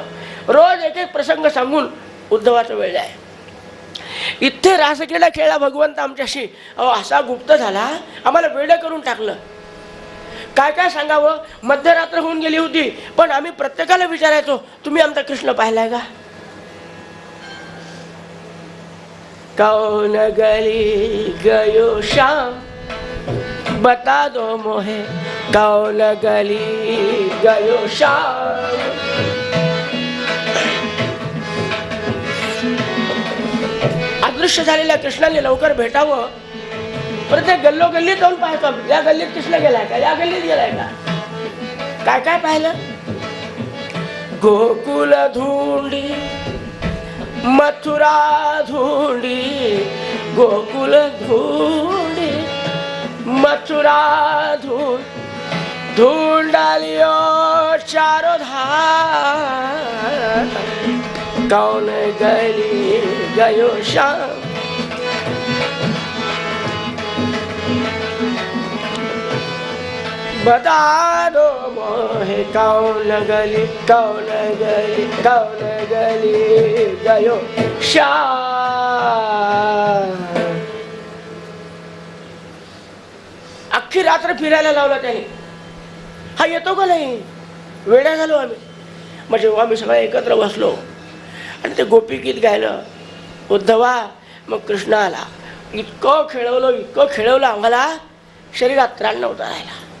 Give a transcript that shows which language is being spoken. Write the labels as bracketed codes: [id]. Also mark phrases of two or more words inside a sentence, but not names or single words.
[mr] रोज एक एक प्रसंग सांगून उद्धवाचा वेळ आहे. इथे रासक्रीडा खेळला भगवंत आमच्याशी. अहो असा गुप्त झाला, आम्हाला वेळ करून टाकलं. काय काय सांगावं. मध्यरात्र होऊन गेली होती, पण आम्ही प्रत्येकाला विचारायचो, तुम्ही आमचा कृष्ण पाहिलाय का? [hi] कौन गली गयो शाम बता दो मोहे. कौन गली गयो शाम. [mr] अदृश्य झालेल्या कृष्णाने लवकर भेटावं. प्रत्येक गल्लोगल्लीत जाऊन पाहतो, या गल्लीत कृष्ण गेलाय का, या गल्लीत गेलाय का. काय काय पाहिलं? [hi] गोकुल धुंडी, मथुरा धुंडी, गोकुल धुंडी, मथुरा धुंड, धुंडालियो चारो धार. कौन गली गयो शाम. बता दो मोहे कौन गली, कौन गली, कौन गली गयो शाम. [mr] अख्खी रात्र फिरायला लावला त्याने. हा येतो का नाही? वेड्या झालो आम्ही. मग जेव्हा आम्ही सगळे एकत्र बसलो आणि ते गोपीगीत गायलं, उद्धवा, मग कृष्ण आला. इतकं खेळवलं आम्हाला शरीरात त्राण नव्हता राहिला.